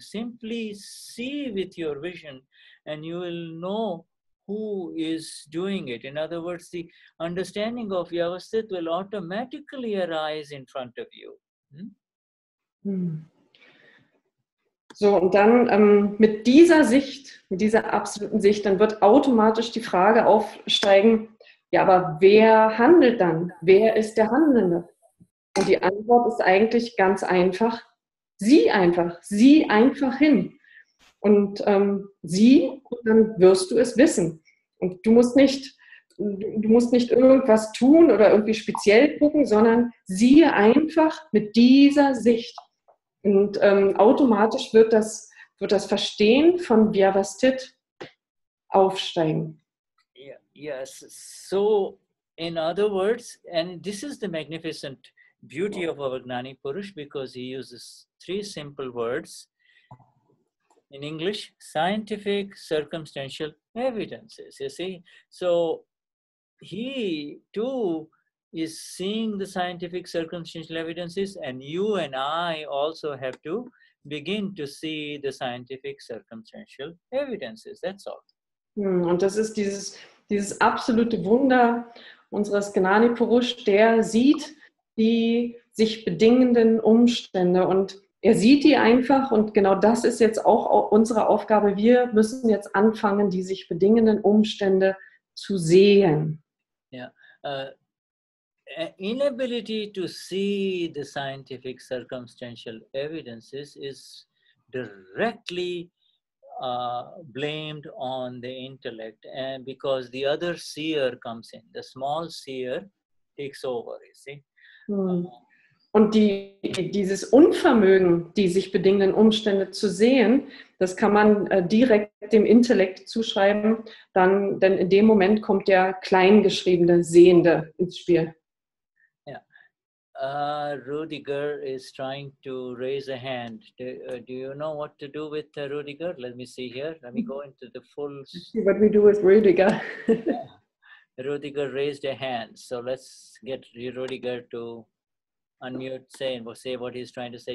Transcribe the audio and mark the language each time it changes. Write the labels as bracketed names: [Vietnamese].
[English] Simply see with your vision and you will know who is doing it. In other words, the understanding of Vyavasthit will automatically arise in front of you. [German] So, und dann mit dieser Sicht, mit dieser absoluten Sicht, dann wird automatisch die Frage aufsteigen, ja, aber wer handelt dann? Wer ist der Handelnde? Und die Antwort ist eigentlich ganz einfach, sieh einfach hin. Und sieh, und dann wirst du es wissen. Und du musst nicht irgendwas tun oder irgendwie speziell gucken, sondern siehe einfach mit dieser Sicht. Und automatisch wird das Verstehen von Vyavasthit aufsteigen. [English] Yes. So, in other words, and this is the magnificent beauty of our Gnani Purush, because he uses 3 simple words in English: scientific, circumstantial evidences. You see, so he too is seeing the scientific circumstantial evidences, and you and I also have to begin to see the scientific circumstantial evidences. That's all. [German] Und das ist dieses absolute Wunder unseres Gnani Purush, der sieht die sich bedingenden Umstände und er sieht die einfach, und genau das ist jetzt auch unsere Aufgabe. Wir müssen jetzt anfangen, die sich bedingenden Umstände zu sehen. [English] Yeah. Inability to see the scientific circumstantial evidences is directly blamed on the intellect, and because the other seer comes in, the small seer takes over, you see. [German] Und dieses Unvermögen, die sich bedingenden Umstände zu sehen, das kann man direkt dem Intellekt zuschreiben, denn in dem Moment kommt der kleingeschriebene Sehende ins Spiel. [English] Rudiger is trying to raise a hand. Do you know what to do with Rudiger? Let me see here. Let me go into the full. Let's see what we do with Rudiger. Rudiger raised a hand. So let's get Rudiger to unmute, say what he's trying to say.